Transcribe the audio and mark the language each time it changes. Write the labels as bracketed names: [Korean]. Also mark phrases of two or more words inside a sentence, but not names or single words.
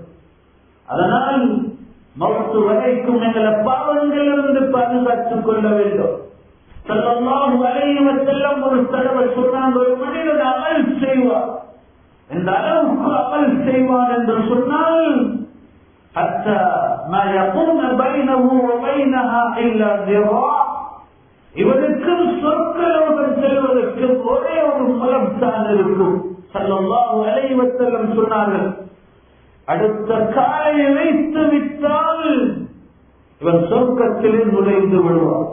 [Tamil] அதனால் மௌத்து வரைக்கும் எங்களை பாவங்களிலிருந்து பாதுகாத்துக் கொள்ள வேண்டும். [Arabic] صلى الله عليه وسلم [Tamil] ஒரு தடவை சொன்னாங்க, ஒரு மனிதன் அமல் செய்வார், இந்த அளவுக்கு அமல் செய்வான் என்று சொன்னால் [Arabic] حتى ما يكون بينه وبينها إلا ذراع, [Tamil] இவனுக்கும் சொர்க்கலோகம் செல்வதற்கு ஒரே ஒரு முலம் தான் இருக்கும். [Arabic] صلى الله عليه وسلم [Tamil] சொன்னார்கள், அடுத்த காலை வைத்து விட்டால் இவன் சொர்க்கத்திலே நுழைந்து விடுவான்.